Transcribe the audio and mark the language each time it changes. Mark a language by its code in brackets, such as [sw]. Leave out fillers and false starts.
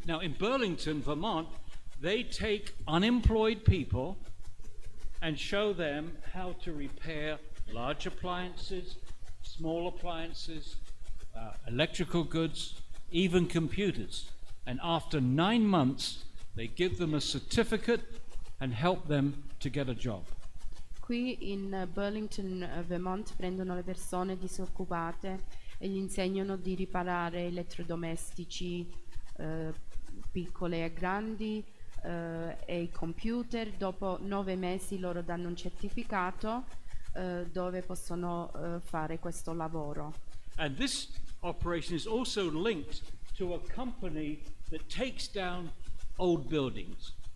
[en] Now in Burlington, Vermont, they take unemployed people and show them how to repair large appliances, small appliances, electrical goods, even computers. And after 9 months, they give them a certificate and help them to get a job. [it] Qui in Burlington, Vermont, prendono le persone disoccupate e gli insegnano di riparare elettrodomestici piccole e grandi e i computer. Dopo 9 mesi loro danno un certificato dove possono fare questo lavoro. [en] And this operation is also linked to a company that takes down old buildings.